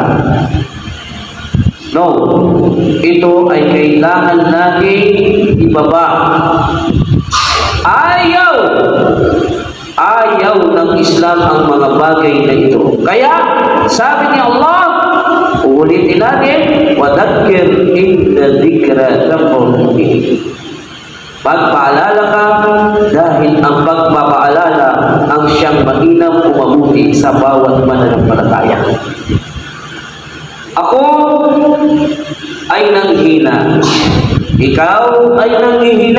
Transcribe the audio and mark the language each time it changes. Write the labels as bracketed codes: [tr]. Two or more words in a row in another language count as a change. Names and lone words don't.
[tl] No, ito ay kailangan natin ibaba. Ayaw ng Islam ang mga bagay na ito. Kaya, sabi ni Allah, ulitin natin, [ar] وَذَكِّرْ إِنَّ ذِكْرَ لَمُؤْمِنٍ. [tl] Pagpaalala ka dahil ang pagpapaalala ang siyang mainam o mabuti sa bawat mananampalataya. Ako ay nanghina. Ikaw ay nanghihina.